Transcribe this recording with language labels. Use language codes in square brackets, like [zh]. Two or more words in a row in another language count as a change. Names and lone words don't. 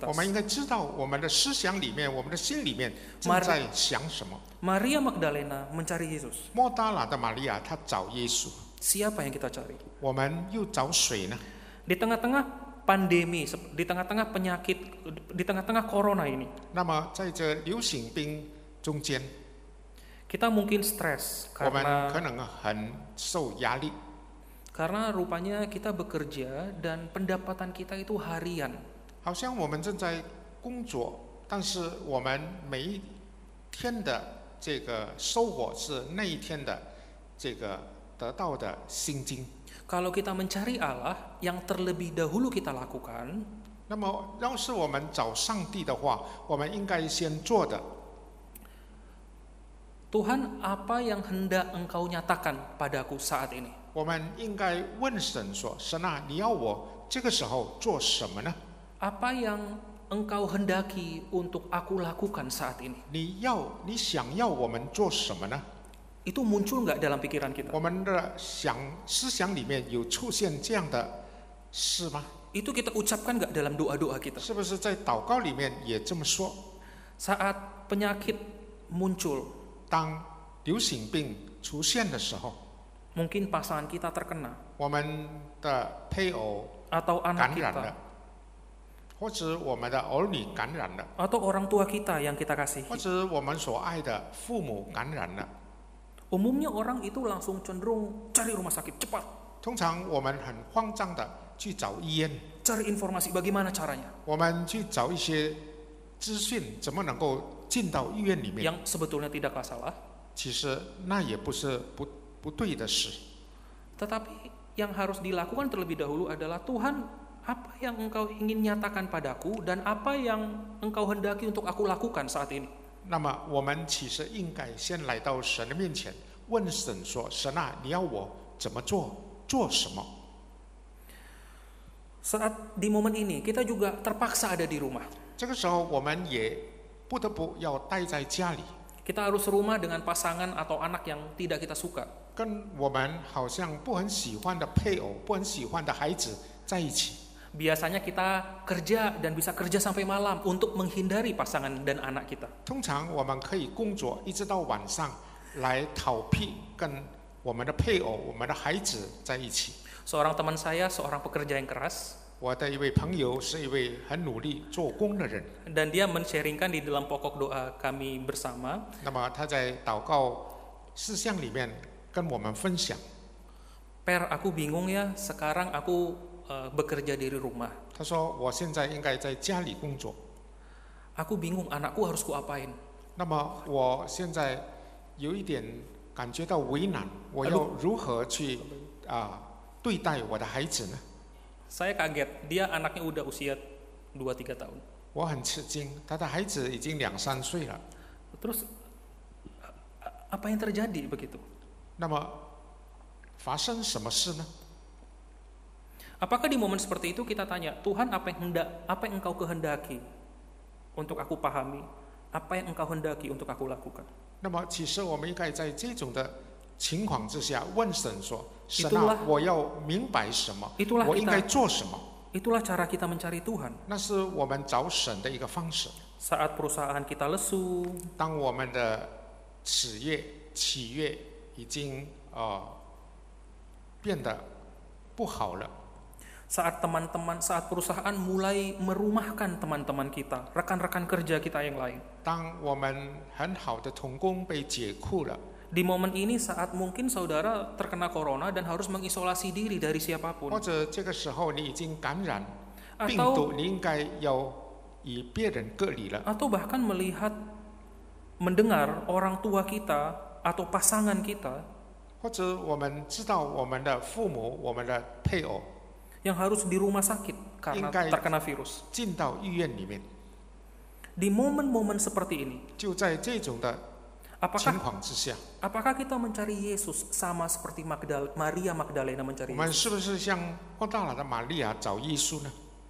[zh] 我们应该知道我们的思想里面，我们的心里面正在想什么。 [id] Maria Magdalena mencari Yesus. [zh] 莫大拉的玛利亚，她找耶稣， [id] Siapa yang kita cari? [zh] 我们又找谁呢？ [id] Di tengah-tengah pandemi, di tengah-tengah penyakit, di tengah-tengah corona ini, [zh] 那么在这流行病中间， [id] kita mungkin stres [zh] 我们可 [id] karena [zh] 能很受压力， [id] rupanya kita bekerja dan pendapatan kita itu harian. [zh] 好像我们正在工作，但是我们每一天的这个收获是那一天的这个得到的薪金。 [id] Kalau kita mencari Allah, yang terlebih dahulu kita lakukan [zh] 那么，要是我们找上帝的话，我们应该先做的， [id] Tuhan, apa yang hendak Engkau nyatakan padaku saat ini? [zh] 我们应该问神说：“神啊，你要我这个时候做什么呢？ [id] Apa yang Engkau hendaki untuk aku lakukan saat ini? [zh] 你想要我们做什么呢？” [id] Itu muncul nggak dalam pikiran kita? [zh] 我们的思想里面有出现这样的事吗？ [id] Itu kita ucapkan nggak dalam doa-doa kita? [zh] 是不是在祷告里面也这么说？ [id] Saat penyakit muncul, [zh] 当流行病出现的时候， [id] mungkin pasangan kita terkena [zh] 我们的配偶 [id] atau [zh] 感 [id] anak [zh] 染 [id] kita [zh] 了，或者我们的儿女感染了， [id] atau orang tua kita yang kita kasihi. [zh] 或者我们所爱的父母感染了。 [id] Umumnya orang itu langsung cenderung cari rumah sakit cepat, [zh] 通常我们很慌张的去找医院， [id] cari informasi bagaimana caranya. [zh] 我们去找一些资讯，怎么能够进到医院里面？ [id] Yang sebetulnya tidaklah salah, [zh] 其实那也不是不对的事。 [id] tetapi yang harus dilakukan terlebih dahulu adalah Tuhan, apa yang Engkau ingin nyatakan padaku dan apa yang Engkau hendaki untuk aku lakukan saat ini. [zh] 那么我们其实应该先来到神的面前，问神说：“神啊，你要我怎么做？做什么？” [id] Saat di momen ini kita juga terpaksa ada di rumah. [zh] 这个时候，我们也不得不要待在家里， [id] Kita harus serumah dengan pasangan atau anak yang tidak kita suka. [zh] 跟我们好像不很喜欢的配偶、不很喜欢的孩子在一起。 [id] Biasanya kita kerja dan bisa kerja sampai malam untuk menghindari pasangan dan anak kita. [zh] 通常我们可以工作一直到晚上，来逃避跟我们的配偶、我们的孩子在一起。 [id] Seorang teman saya, seorang pekerja yang keras, [zh] 我的一位朋友是一位很努力做工的人， [id] dan dia men-sharingkan di dalam pokok doa kami bersama, [zh] 那么他在祷告事项里面跟我们分享， [id] Per, aku bingung ya, sekarang aku bekerja dari rumah. [zh] 他说：“我现在应该在家里工作， [id] Aku bingung anakku harus kuapain. [zh] 那么我现在有一点感觉到为难，我要如何去对待我的孩子呢？” [id] Saya kaget, dia anaknya udah usia 2-3 tahun. [zh] 我很吃惊，他的孩子已经2-3岁了。 [id] Terus apa yang terjadi begitu? [zh] 那么发生什么事呢？ [id] Apakah di momen seperti itu kita tanya, Tuhan apa yang Engkau kehendaki untuk aku pahami, apa yang Engkau hendaki untuk aku lakukan? [zh] 那么，其实我们应该在这种的情况之下问神说：“神 [id] Itulah [zh] 啊，我要明白什么？ [id] Itulah [zh] 我应该 [id] kita [zh] 做什么 [id] itulah cara kita mencari Tuhan. ？” [zh] 那是我们找神的一个方式。 [id] Saat perusahaan kita lesu, [zh] 当我们的企业已经变得不好了， [id] saat perusahaan mulai merumahkan teman-teman kita, rekan-rekan kerja kita yang lain. [zh] 当我们很好的同工被解雇了， [id] Di momen ini saat mungkin saudara terkena corona dan harus mengisolasi diri dari [zh] 或 [id] siapapun. [zh] 者这个时候你已经感染病 [id] Atau [zh] 毒，你应该要与别人隔离了。 [id] atau bahkan mendengar orang tua kita atau pasangan kita [zh] 或者我们知道我们的父母、我们的配偶 [id] yang harus di rumah sakit karena Ingkai- terkena virus. [zh] 进到医院里面， [id] Di momen-momen seperti ini, [zh] 就在这种的情 [id] apakah [zh] 况之下， [id] kita mencari Yesus sama seperti Maria Magdalena [zh] 我 [id] mencari [zh] 们 [id] Yesus? [zh] 是不是像郭大老的玛利亚找耶稣呢？